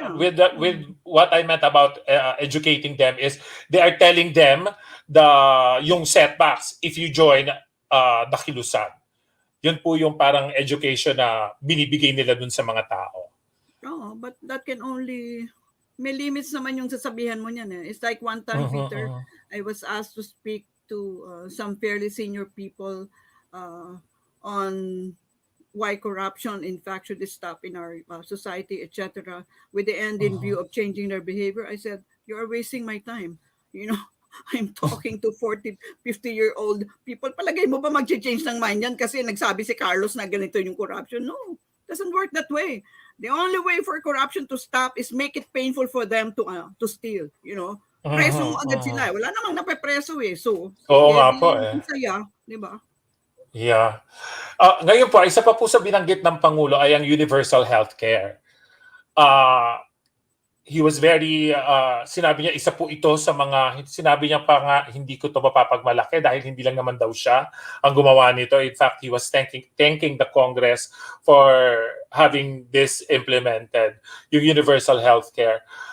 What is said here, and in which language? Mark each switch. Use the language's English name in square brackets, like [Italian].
[English] With what I meant about educating them is they are telling them [Filipino] yung [English] setbacks if you join the kilusan. [Filipino] Yun po yung parang education na binibigay nila dun sa mga tao. [English] But that can only, [Filipino] may limits naman yung sasabihan mo niyan eh. [English] It's like one time, Peter, I was asked to speak to some fairly senior people on why corruption in fact should stop in our society, etc., with the end in view of changing their behavior. I said, you are wasting my time. You know, I'm talking to 40, 50-year-old people. [Filipino] Palagay mo ba mag-change ng mind yan kasi nagsabi si Carlos na ganito yung corruption? [English] No, doesn't work that way. The only way for corruption to stop is make it painful for them to steal, you know. [Filipino] Preso mo agad sila. Wala namang napepreso eh. [English] So, [Filipino] nga po eh. Saya, di ba? [English] Yeah. [Filipino] Ngayon po, isa pa po sa binanggit ng Pangulo ay ang universal healthcare. [English] He was very, [Filipino] sinabi niya, isa po ito sa mga, sinabi niya pa nga, hindi ko ito mapapagmalaki dahil hindi lang naman daw siya ang gumawa nito. [English] In fact, he was thanking the Congress for having this implemented, [Filipino] yung [English] universal healthcare.